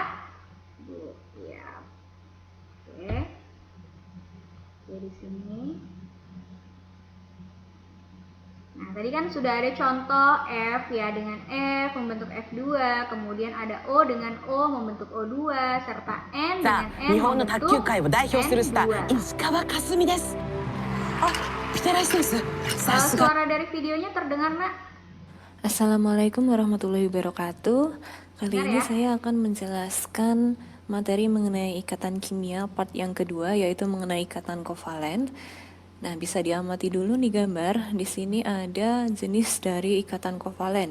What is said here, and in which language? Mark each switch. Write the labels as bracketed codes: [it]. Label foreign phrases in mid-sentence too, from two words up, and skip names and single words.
[id] Ya. Oke. Di sini. Nah, tadi kan sudah ada contoh F ya, dengan F membentuk F2, kemudian ada O dengan O membentuk O2, serta N [ja] さ [id] dengan [ja] あ、日 [id] N [ja] 本の卓球 [id] membentuk [ja] 界を代表するスター [id] N2. [ja] 石川佳純です。あ、ピタライスです。さすが。 [id] Suara dari videonya terdengar, Nak? [ar] السلام عليكم ورحمة الله وبركاته. [id] Kali Benar ini ya? saya akan menjelaskan materi mengenai ikatan kimia part yang kedua, yaitu mengenai ikatan kovalen. Nah, bisa diamati dulu nih gambar. Di sini ada jenis dari ikatan kovalen.